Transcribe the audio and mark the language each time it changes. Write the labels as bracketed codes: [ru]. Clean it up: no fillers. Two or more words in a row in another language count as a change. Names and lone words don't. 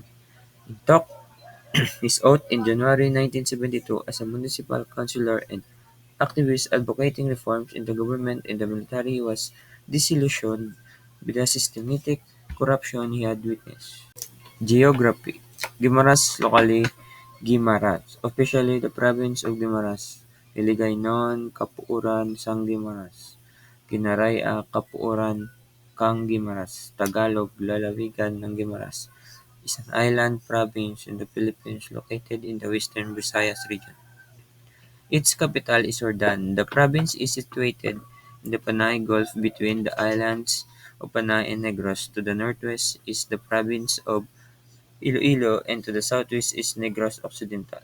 [en] He took his oath in January 1972 as a municipal councilor and activist advocating reforms in the government and the military. He was disillusioned with the systematic corruption he had witnessed. Geography. Guimaras, locally Guimaras, officially the province of Guimaras, Hiligaynon, [hil] Kapuuran, Sang Guimaras, Ginaraya, Kapuuran, Kang Guimaras, [en] Tagalog, [tl] lalawigan ng Guimaras, [en] is an island province in the Philippines located in the western Visayas region. Its capital is Ordan. The province is situated in the Panay Gulf between the islands of Panay and Negros. To the northwest is the province of Iloilo, and to the southwest is Negros Occidental.